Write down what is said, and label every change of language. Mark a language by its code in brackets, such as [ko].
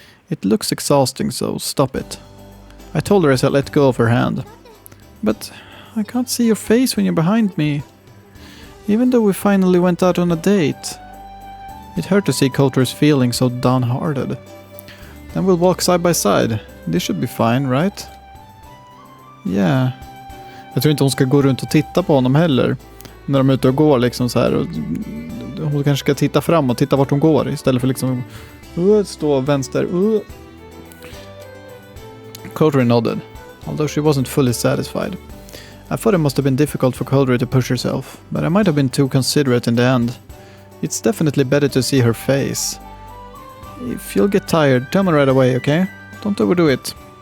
[en] It looks exhausting, so stop it. I told her as I let go of her hand. But I can't see your face when you're behind me. Even though we finally went out on a date. It hurt to see Coulter's feeling so downhearted. Then we'll walk side by side. This should be fine, right? Yeah. [sv] Jag tror inte hon ska gå runt och titta på honom heller. När de är ute och går liksom så här. Och hon kanske ska titta fram och titta vart hon går. Istället för liksom stå vänster. [en] Coulter nodded. Although she wasn't fully satisfied. I thought it must have been difficult for Coulter to push herself. But I might have been too considerate in the end. It's definitely better to see her face. If you'll get tired, tell me right away, okay? Don't overdo it.